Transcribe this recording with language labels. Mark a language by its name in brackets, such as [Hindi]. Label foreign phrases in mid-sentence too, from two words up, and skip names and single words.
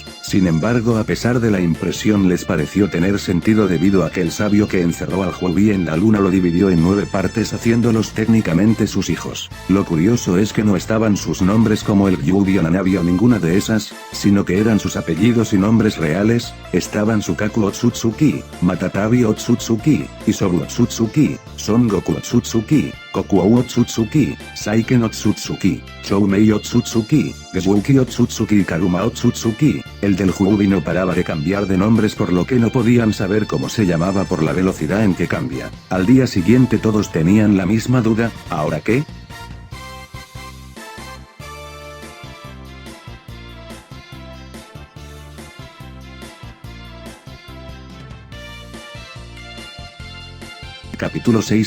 [Spanish] Sin embargo, a pesar de la impresión les pareció tener sentido debido a que el sabio que encerró al Kyuubi en la luna lo dividió en 9 partes haciéndolos técnicamente sus hijos. Lo curioso es que no estaban sus nombres como el Kyuubi o Nanabi o ninguna de esas, sino que eran sus apellidos y nombres reales. Estaban Sukaku Otsutsuki, Matatabi Otsutsuki, Isobu Otsutsuki, Son Goku Otsutsuki, Kokuou Otsutsuki, Saiken Otsutsuki, Choumei Otsutsuki, Gesuki Otsutsuki y Karuma Otsutsuki. El del Kyuubi no paraba de cambiar de nombres, por lo que no podían saber cómo se llamaba por la velocidad en que cambia. Al día siguiente todos tenían la misma duda, ¿ahora qué? Capítulo 6.